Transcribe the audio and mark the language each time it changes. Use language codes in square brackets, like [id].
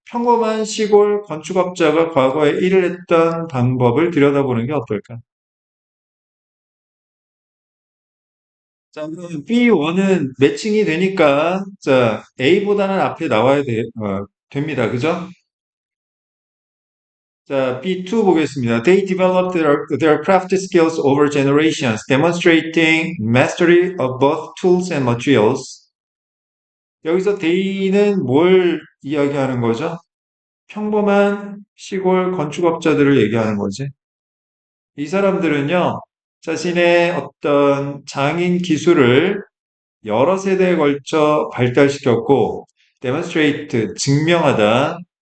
[ko] 평범한 시골 건축업자가 과거에 일을 했던 방법을 들여다보는 게 어떨까? 자, 그럼 B1은 매칭이 되니까, 자, A보다는 앞에 나와야 됩니다. 그죠? 자, B2 보겠습니다. [en] They developed their craft skills over generations, demonstrating mastery of both tools and materials. [ko] 여기서 they는 뭘 이야기하는 거죠? 평범한 시골 건축업자들을 얘기하는 거지. 이 사람들은요, 자신의 어떤 장인 기술을 여러 세대에 걸쳐 발달시켰고, demonstrate, 증명하다.